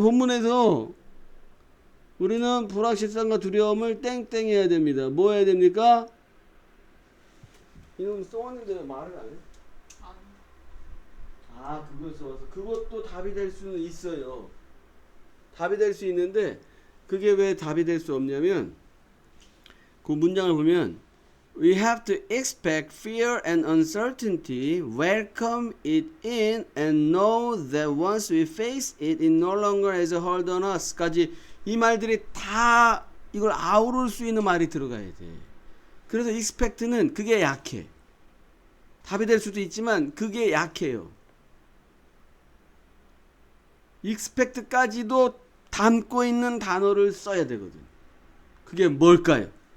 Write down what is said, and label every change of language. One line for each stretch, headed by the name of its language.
Korean: 본문에서 우리는 불확실성과 두려움을 땡땡해야 됩니다. 뭐 해야 됩니까? 이놈 써왔는데 왜 말을 안 해? 아, 그걸 써서 그것도 답이 될 수는 있어요. 답이 될 수 있는데 그게 왜 답이 될 수 없냐면 그 문장을 보면
English: We have to expect fear and uncertainty, welcome it in, and know that once we face it, it no longer has a hold on us.
Korean: 까지 이 말들이 다 이걸 아우를 수 있는 말이 들어가야 돼. 그래서 expect는 그게 약해. 답이 될 수도 있지만 그게 약해요. expect까지도 담고 있는 단어를 써야 되거든. 그게 뭘까요?